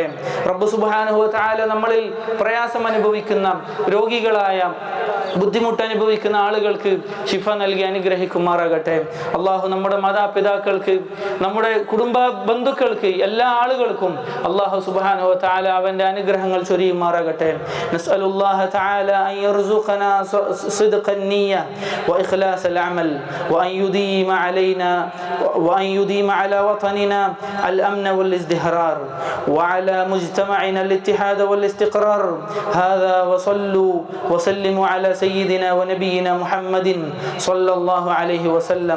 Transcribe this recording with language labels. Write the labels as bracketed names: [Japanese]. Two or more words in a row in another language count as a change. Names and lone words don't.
[Malayalam] റബ്ബ് [Arabic] سبحانه وتعالى [Malayalam] നമ്മളിൽ പ്രയാസം അനുഭവിക്കുന്ന, രോഗികളായ, ബുദ്ധിമുട്ട് അനുഭവിക്കുന്ന ആളുകൾക്ക് ശിഫ നൽകി അനുഗ്രഹിക്കുമാറാകട്ടെ. അല്ലാഹു നമ്മുടെ മാതാപിതാക്കൾക്ക്, നമ്മുടെ കുടുംബ ബന്ധുക്കൾക്ക്, എല്ലാ ആളുകൾക്കും അല്ലാഹു [Arabic] سبحانه وتعالى [Malayalam] അവന്റെ അനുഗ്രഹങ്ങൾ ചൊരിയുമാറാകട്ടെ. [Arabic] نسأل الله تعالى أن يرزقنا صدق النية وإخلاص العمل وأن يديم علينا وأن يديم على وطننا الأمن والازدهار وعلى مجتمعنا الاتحاد والاستقرار. هذا وصلوا وسلموا على سيدنا ونبينا محمد صلى الله عليه وسلم.